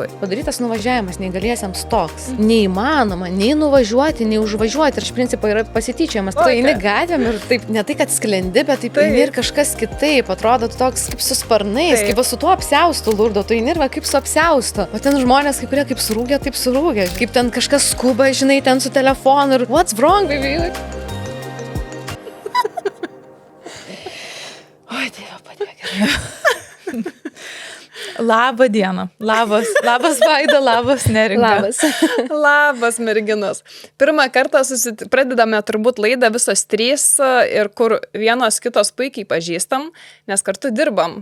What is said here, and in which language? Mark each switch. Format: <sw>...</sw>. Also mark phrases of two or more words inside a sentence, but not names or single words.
<lt>Padarytas nuvažiavimas neįgaliesiems toks. Neįmanoma nei nuvažiuoti, nei užvažiuoti. Ir iš principo yra pasityčiamas. Tu eini gatvėm ir taip, ne tai, kad sklendi, bet taip eini ir kažkas kitaip. Atrodo toks kaip su sparnais, kaip su tuo apsiaustu Lurdo. Tu eini ir va kaip su apsiaustu. O ten žmonės, kai kurie kaip surūgė, taip surūgė. Kaip ten kažkas skuba, žinai, ten su telefonu ir</lt> <en>what's wrong, baby?</en> <lt>Oi, Dieve, padėk. Labą dieną. Labas Vaida, labas Neringa. Labas, merginos. Pirmą kartą pradedame turbūt laidą visos trys ir kur vienos kitos puikiai pažįstam, nes kartu dirbam.</lt>